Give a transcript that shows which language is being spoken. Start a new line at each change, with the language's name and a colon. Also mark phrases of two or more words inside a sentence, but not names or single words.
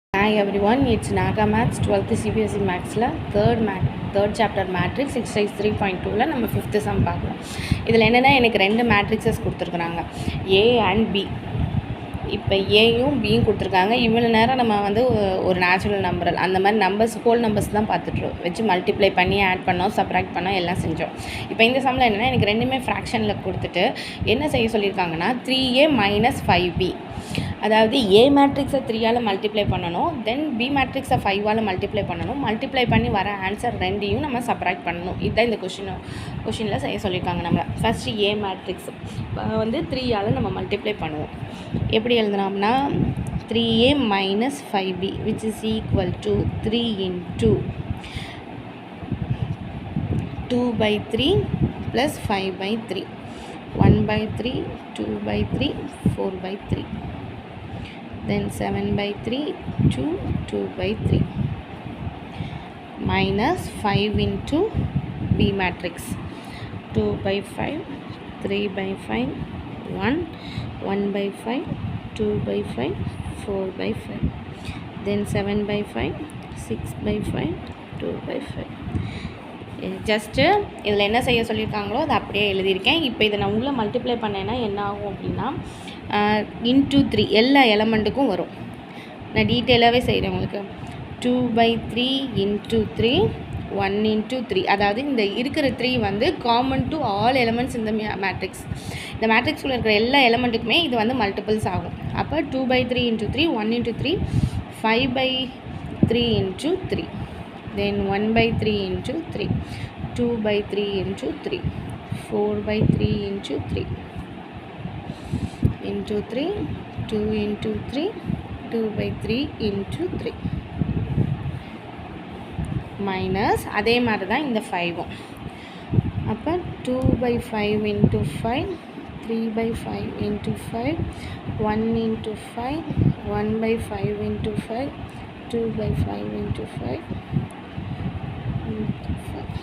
English: Hi everyone, it's Naga Maths 12th CBSE Mathsல third chapter matrix exercise 3.2ல
Tamil: நம்ம 5th sum பார்க்கலாம். இதில் என்னென்னா எனக்கு ரெண்டு மேட்ரிக்ஸஸ் கொடுத்துருக்குறாங்க,
English: A and B.
Tamil: இப்போ ஏயும் பியும் கொடுத்துருக்காங்க. இவ்வளோ நேரம் நம்ம வந்து ஒரு
English: natural number
Tamil: அந்த மாதிரி
English: numbers whole numbers
Tamil: தான் பார்த்துட்ருவோம், வச்சு மல்டிப்ளை பண்ணி ஆட் பண்ணோம், சப்ராக்ட் பண்ணோம், எல்லாம் செஞ்சோம். இப்போ இந்த சம்மில் என்னென்னா எனக்கு ரெண்டுமே ஃப்ராக்ஷனில் கொடுத்துட்டு என்ன செய்ய சொல்லியிருக்காங்கன்னா 3A - 5B. அதாவது
English: A matrix
Tamil: 3ஆல் மல்டிப்ளை பண்ணணும், தென்
English: B matrix
Tamil: 5ஆல் மல்டிப்ளை பண்ணணும், மல்டிப்ளை பண்ணி வர ஆன்சர் ரெண்டையும் நம்ம சப்ராக்ட் பண்ணணும். இதுதான் இந்த கொஷினில் செய்ய சொல்லியிருக்காங்க. நம்ம ஃபஸ்ட்டு
English: A matrix
Tamil: வந்து 3ஆல் நம்ம மல்டிப்ளை பண்ணுவோம். எப்படி எழுதுனோம்னா
English: 3A - 5B which is equal to 3 into 2/3 plus 5/3, 1/3, 2/3, 4/3, then 7/3 to 2/3 minus 5 into B matrix 2/5, 3/5, 1, 1/5, 2/5, 4/5, then 7/5, 6/5, 2/5.
Tamil: ஜஸ்ட்டு இதில் என்ன செய்ய சொல்லியிருக்காங்களோ அதை அப்படியே எழுதியிருக்கேன். இப்போ இதை நான் உள்ளே மல்டிப்ளை பண்ணேன்னா என்ன ஆகும் அப்படின்னா இன்ட்டு 3 எல்லா எலமெண்ட்டுக்கும் வரும். நான் டீட்டெயிலாகவே செய்கிறேன் உங்களுக்கு.
English: 2/3 into 3, 1 into 3.
Tamil: அதாவது இந்த இருக்கிற 3 வந்து
English: common to all elements
Tamil: இந்த மேட்ரிக்ஸ். இந்த மேட்ரிக்ஸில் இருக்கிற எல்லா எலமெண்ட்டுக்குமே இது வந்து மல்டிபிள்ஸ் ஆகும்.
English: அப்போ 2/3 into 3, 1 into 3, 5/3 into 3, then 1/3 into 3, 2/3 into 3, 4/3 into 3, into 3, 2 into 3, 2/3 into 3 மைனஸ்
Tamil: அதே மாதிரி தான் இந்த 5ம்.
English: அப்போ 2/5 into 5, 3/5 into 5, 1 into 5, 1/5 into 5, 2/5 into 5, into 5.